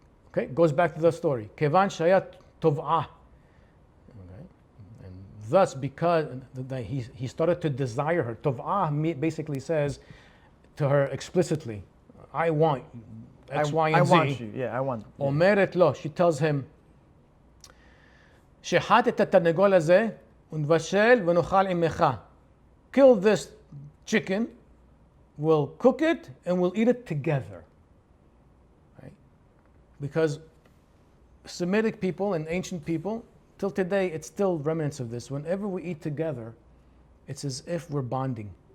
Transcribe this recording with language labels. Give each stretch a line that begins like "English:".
English: Okay, goes back to the story. Kevan shayat tov'ah. Okay, and thus because he started to desire her. Tov'ah basically says to her explicitly, I want X, Y, and Z. I want you. Yeah, I want. Yeah.
Hebrew: Omeret lo. She tells him, שחט את התרנגול הזה ונבשל ונאכל עמך.
English: Kill this chicken, we'll cook it, and we'll eat it together. Right? Because Semitic people and ancient people, till today, it's still remnants of this. Whenever we eat together, it's as if we're bonding.